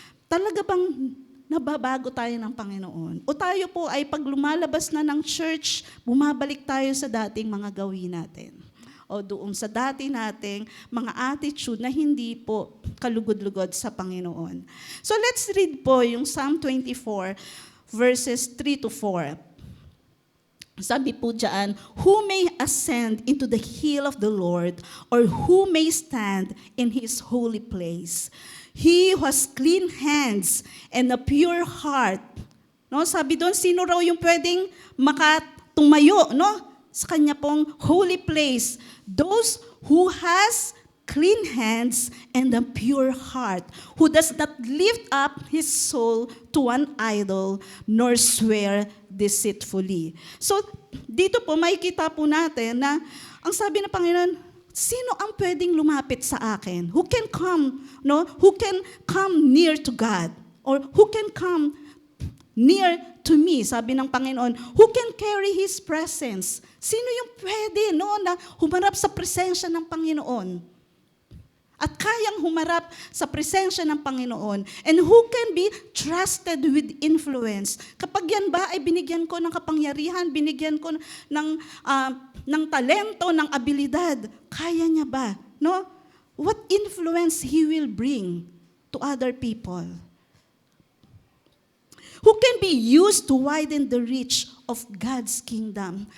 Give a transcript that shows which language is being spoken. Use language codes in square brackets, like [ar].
[tl] Talaga bang nababago tayo ng Panginoon? O tayo po ay pag lumalabas na ng church, bumabalik tayo sa dating mga gawin natin? O doon sa dati nating mga attitude na hindi po kalugod-lugod sa Panginoon. [en] So let's read [tl] po yung [en] Psalm 24, verses 3 to 4. [tl] Sabi po dyan, [en] who may ascend into the hill of the Lord, or who may stand in His holy place? He who has clean hands and a pure heart. [tl] No, sabi doon, sino raw yung pwedeng makatumayo, no, sa kanya pong [en] holy place? Those who has clean hands and a pure heart, who does not lift up his soul to an idol, nor swear deceitfully. [tl] So, dito po, makikita po natin na ang sabi ng Panginoon, sino ang pwedeng lumapit sa akin? [en] Who can come, no? Who can come near to God? Or who can come near to me, [tl] sabi ng Panginoon, [en] who can carry His presence? [tl] Sino yung pwede, no, na humarap sa presensya ng Panginoon? At kayang humarap sa presensya ng Panginoon. [en] And who can be trusted with influence? [tl] Kapag yan ba ay binigyan ko ng kapangyarihan, binigyan ko ng talento, ng abilidad, kaya niya ba? No? [en] What influence He will bring to other people? who can be used to widen the reach of God's kingdom.